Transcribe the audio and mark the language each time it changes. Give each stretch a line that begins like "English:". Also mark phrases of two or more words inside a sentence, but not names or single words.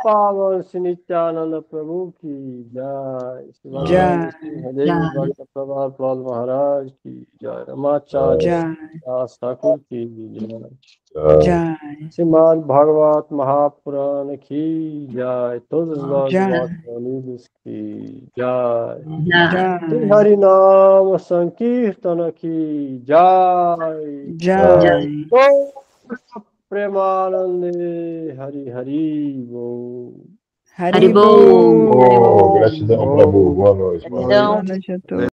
Hindi: पवन श्री नित्यानन्द प्रभु की जय श्री भगवान Jai. Shri Hadev Jai. भक्त प्रभात प्रह्लाद महाराज की जय रामाचार्य Jai. दास ठाकुर की जय Jai. श्रीमद् भागवत महापुराण की जय
Portuguese: todos nós
Hindi: Jai. unidos की जय Jai. Shri Jai. हरिनाम संकीर्तन की जय Jai.
Bangla: প্রেমানন্দে হরি হরি বো Haribo. Haribo.
Portuguese: Gratidão, Prabhu. Boa noite. Gratidão. Boa noite a todos.